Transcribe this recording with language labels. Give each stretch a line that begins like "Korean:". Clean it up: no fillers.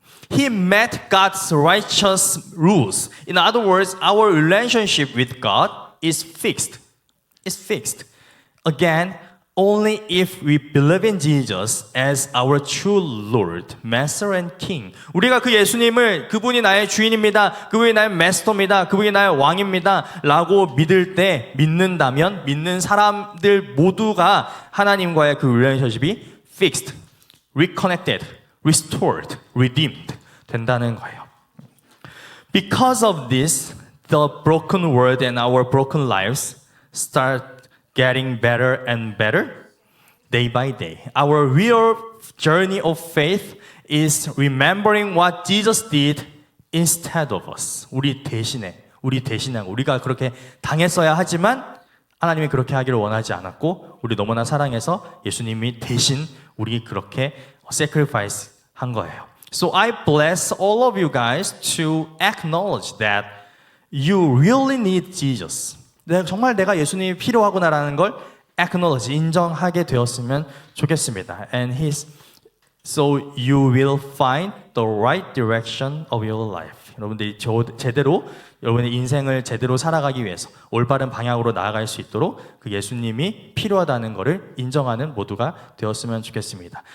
English: He met God's righteous rules. In other words, our relationship with God is fixed. It's fixed. Again, only if we believe in Jesus as our true Lord, Master and King.
Korean: 우리가 그 예수님을 그분이 나의 주인입니다. 그분이 나의 마스터입니다. 그분이 나의 왕입니다. 라고 믿는다면 믿는 사람들 모두가 하나님과의 그 relationship이
English: fixed, reconnected, restored, redeemed
Korean: 된다는 거예요.
English: Because of this, the broken world and our broken lives start getting better and better day by day. Our real journey of faith is remembering what Jesus did instead of us.
Korean: 우리 대신에 우리가 그렇게 당했어야 하지만 하나님이 그렇게 하기를 원하지 않았고 우리 너무나 사랑해서 예수님이 대신 우리 그렇게 sacrifice 한 거예요.
English: So I bless all of you guys to acknowledge that you really need Jesus.
Korean: 정말 내가 예수님이 필요하구나라는 걸 acknowledge, 인정하게 되었으면 좋겠습니다.
English: So you will find the right direction of your life.
Korean: 여러분들이 여러분의 인생을 제대로 살아가기 위해서 올바른 방향으로 나아갈 수 있도록 그 예수님이 필요하다는 것을 인정하는 모두가 되었으면 좋겠습니다.